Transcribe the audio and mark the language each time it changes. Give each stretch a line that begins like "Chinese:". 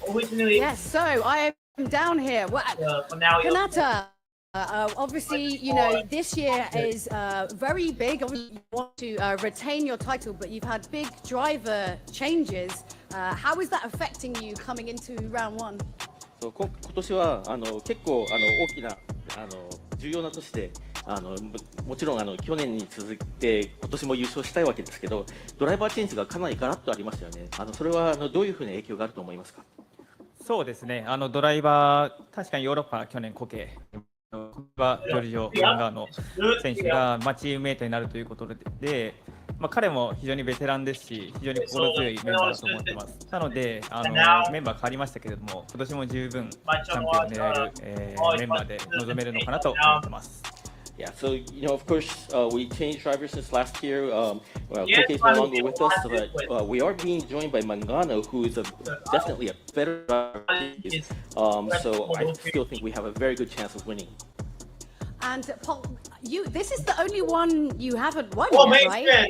English: Yes, so I am down here. Well, Kanata, obviously, you know, this year is very big. Obviously, you want to retain your title, but you've had big driver changes. How is that affecting you coming into round one?
Japanese: 今年は結構大きな重要な年でもちろん去年に続いて今年も優勝したいわけですけど、ドライバーチェンジがかなりガラッとありましたよね。それはどういうふうな影響があると思いますか？そうですね。ドライバー確かにヨーロッパ去年コケはジョルジオ・ガンガーの選手がチームメイトになるということで、彼も非常にベテランですし、非常に心強いメンバーだと思ってます。なのでメンバー変わりましたけれども、今年も十分チャンピオンを狙えるメンバーで臨めるのかなと思ってます。
English: Yeah, so of course, we changed drivers since last year. Koke is no longer with us, but we are being joined by Mangano, who is definitely a better driver. So I still think we have a very good chance of winning. And Paul, this is the only one you haven't won, right?